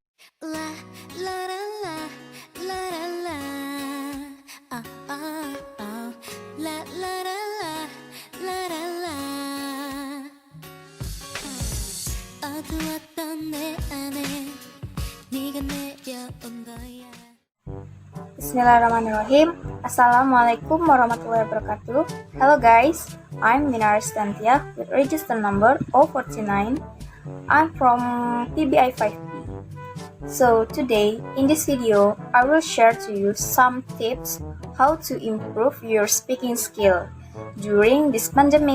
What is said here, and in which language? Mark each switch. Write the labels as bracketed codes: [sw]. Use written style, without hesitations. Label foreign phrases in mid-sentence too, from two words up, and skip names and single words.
[ko] La la la la la la la la la la la la la 어두웠던 내 안에 네가 내려온 거야. [ar] بسم الله الرحمن الرحيم. السلام عليكم ورحمة الله وبركاته. [en] Hello guys, I'm Minar Stantia with register number 049. I'm from PBI 5P. So today in this video, I will share to you some tips how to improve your speaking skill during this pandemic.